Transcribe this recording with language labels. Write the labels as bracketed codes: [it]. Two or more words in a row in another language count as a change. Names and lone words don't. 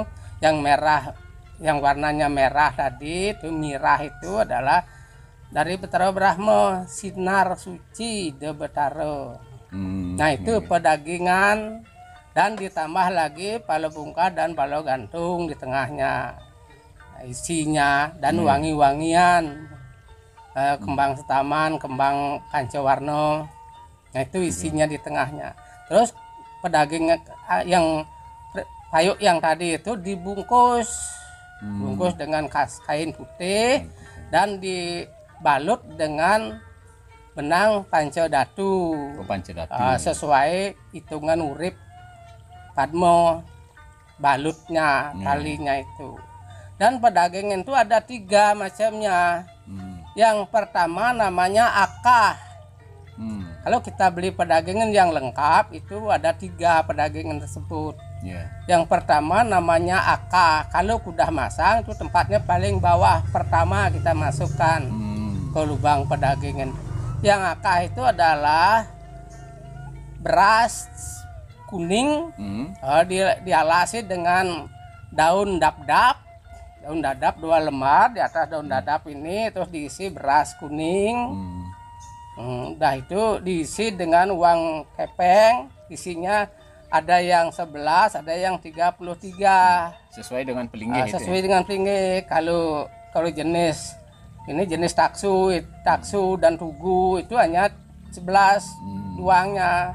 [id] Yang merah, yang warnanya merah tadi itu mirah, itu adalah dari Batara Brahma, sinar suci de Batara. Nah itu pedagingan, dan ditambah lagi palo bungka dan palo gantung di tengahnya isinya, dan wangi-wangian, kembang setaman, kembang kancawarno. Nah itu isinya di tengahnya. Terus pedaging yang payuk yang tadi itu dibungkus, bungkus dengan kain putih dan dibalut dengan benang pancadatu. Sesuai hitungan urip Padmo balutnya, talinya itu. Dan pedagingan itu ada 3 macamnya. Yang pertama namanya akah. Kalau kita beli pedagingan yang lengkap itu ada 3 pedagingan tersebut. Yang pertama namanya akah. Kalau sudah masang itu tempatnya paling bawah pertama kita masukkan ke lubang pedagingan. Yang akah itu adalah beras kuning, dialasi dengan daun dadap. Daun dadap 2 lembar, di atas daun dadap ini terus diisi beras kuning. Udah itu diisi dengan uang kepeng, isinya ada yang 11, ada yang 33. Sesuai dengan pelinggih. Sesuai dengan pelinggih. Kalau jenis ini jenis taksu dan tugu itu hanya 11 uangnya.